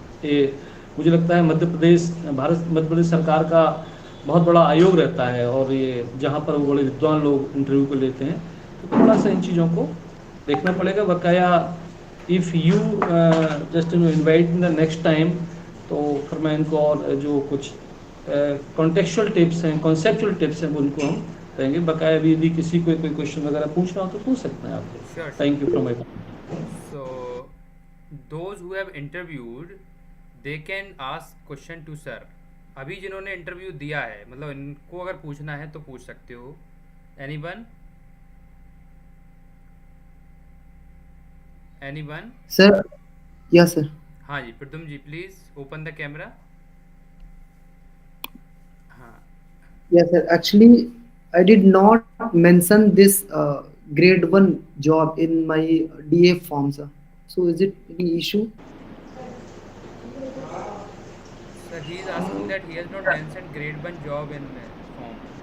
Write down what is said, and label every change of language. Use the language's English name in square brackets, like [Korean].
[Hindi] ये मुझे लगता है मध्य प्रदेश सरकार का बहुत बड़ा आयोग रहता है, और ये जहाँ पर वो बड़े विद्वान लोग इंटरव्यू को लेते हैं, तो थोड़ा सा इन चीज़ों को देखना पड़ेगा। बकाया if you just invite in the next time, तो फिर मैं इनको और जो कुछ कॉन्टेक्चुअल टिप्स हैं, कॉन्सेप्चुअल टिप्स हैं, उनको हम देंगे। बकाया भी यदि किसी को कोई क्वेश्चन वगैरह पूछना हो तो पूछ सकते हैं आप। [English] Thank you from my part. So those who have interviewed, they can ask question to sir. [Hindi] अभी जिन्होंने इंटरव्यू दिया है, मतलब इनको अगर पूछना है तो पूछ सकते हो। [English] Anyone? Anyone? Sir, yes sir. [Hindi] हाँ जी, प्रदुम जी प्लीज ओपन द कैमरा। हाँ, [English] Yes sir. Actually, I did not mention this grade 1 job in my DA form, sir. So is it any issue? so he is asking that he has not mentioned grade 1 job in form.